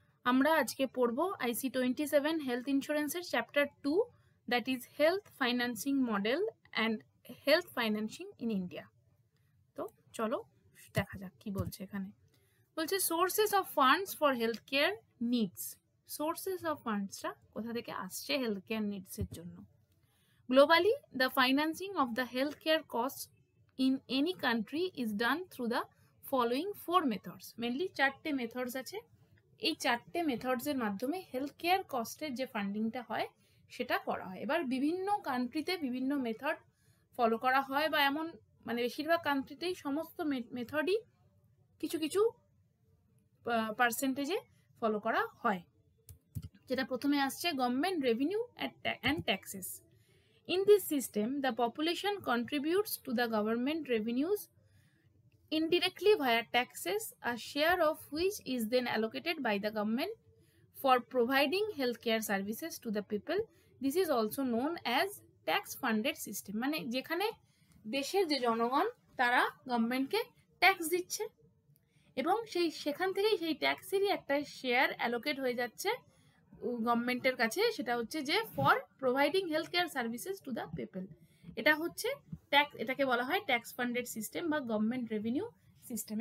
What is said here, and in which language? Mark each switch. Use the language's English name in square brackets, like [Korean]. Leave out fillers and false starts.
[Bangla] আমরা আজকে পড়ব IC 27 হেলথ ইন্স্যুরেন্সের chapter 2, [English] That is health financing model and health financing in India. [Bangla] তো চলো দেখা যাক কি বলছে এখানে। বলছে [English] Sources of funds for health care needs. [Bangla] Sources of ফান্ডসটা কোথা থেকে আসছে হেলথ কেয়ার নিডসের জন্য। [English] Globally, the financing of the healthcare costs in any country is done through the following 4 methods. [Bangla] Mainly 4টে methods আছে। এই 4টে মেথডস এর মাধ্যমে হেলথ কেয়ার কস্টের যে ফান্ডিংটা হয় সেটা করা হয়। এবার বিভিন্ন কান্ট্রিতে বিভিন্ন মেথড ফলো করা হয়, বা এমন মানে বেশিরভাগ কান্ট্রিতেই সমস্ত মেথডই কিছু কিছু পার্সেন্টেজে ফলো করা হয়। যেটা প্রথমে আসছে [English] Government revenue and taxes. In this system, the population contributes to the government revenues indirectly via taxes, a share of which is then allocated by the government for providing healthcare services to the people. This is also known as tax-funded system. [Bangla] মানে যেখানে দেশের যে জনগণ তারা গভর্নমেন্টকে tax দিচ্ছে এবং সেখান থেকেই সেই ট্যাক্সেরই একটা শেয়ার অ্যালোকেট হয়ে যাচ্ছে গভর্নমেন্টের কাছে। সেটা হচ্ছে যে [English] For providing health care services to the people. [Bangla] এটা হচ্ছে ট্যাক্স, এটাকে বলা হয় ট্যাক্স ফান্ডেড সিস্টেম বা গভর্নমেন্ট রেভিনিউ সিস্টেম।